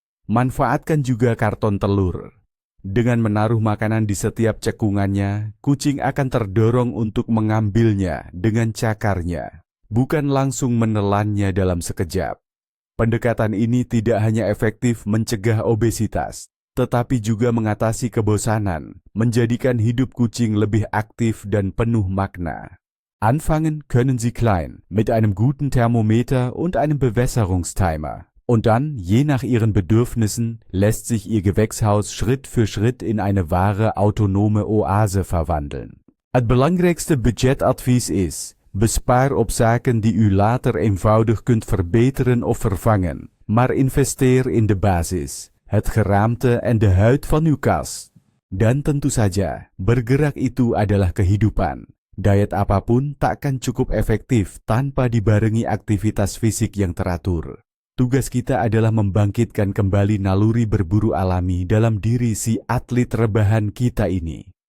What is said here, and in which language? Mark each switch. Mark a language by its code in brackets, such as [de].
[id] Manfaatkan juga karton telur. Dengan menaruh makanan di setiap cekungannya, kucing akan terdorong untuk mengambilnya dengan cakarnya, bukan langsung menelannya dalam sekejap. Pendekatan ini tidak hanya efektif mencegah obesitas, tetapi juga mengatasi kebosanan, menjadikan hidup kucing lebih aktif dan penuh makna. [de] Anfangen können Sie klein, mit einem guten Thermometer und einem Bewässerungstimer. Und dann, je nach Ihren Bedürfnissen, lässt sich Ihr Gewächshaus Schritt für Schritt in eine wahre autonome Oase verwandeln. [nl] Het belangrijkste budgetadvies is: bespaar op zaken die u later eenvoudig kunt verbeteren of vervangen, maar investeer in de basis, het geraamte en de huid van uw kast. [id] Dan tentu saja, bergerak itu adalah kehidupan. Diet apapun takkan cukup efektif tanpa dibarengi aktivitas fisik yang teratur. Tugas kita adalah membangkitkan kembali naluri berburu alami dalam diri si atlet rebahan kita ini.